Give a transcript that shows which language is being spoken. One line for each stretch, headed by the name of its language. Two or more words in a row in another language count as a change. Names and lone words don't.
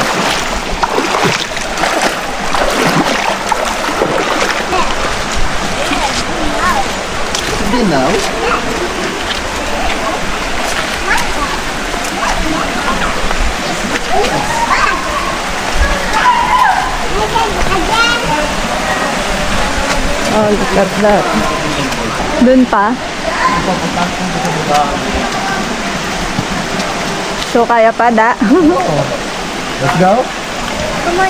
English: Binaw? Oh, look at that.
Filipino: Dun pa. So, kaya pa, Da?
English: Let's go? Come on,